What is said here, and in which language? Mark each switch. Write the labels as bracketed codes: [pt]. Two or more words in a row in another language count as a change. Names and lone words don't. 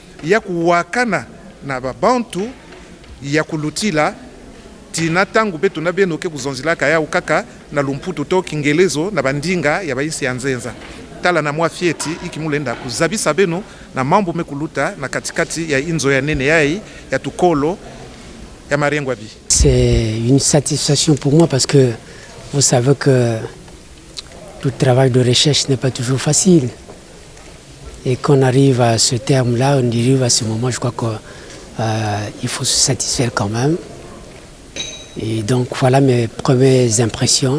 [ktu] ya kuwakana na babantu ya kulutila tina tangu betu na beno ke kuzonzilaka ya ukaka na lumputu to kingelezo na bandinga ya baisi ya nzenza tala na mwa fieti ikimulenda kuzabisa beno na mambo mekuluta na katikati ya inzo ya nene yai ya tukolo ya Mariengwabi. [fr] C'est une satisfaction pour moi parce que vous savez que tout travail de recherche n'est pas toujours facile. Et qu'on arrive à ce terme-là, on arrive à ce moment, je crois qu'il faut se satisfaire quand même. Et donc voilà mes premières impressions.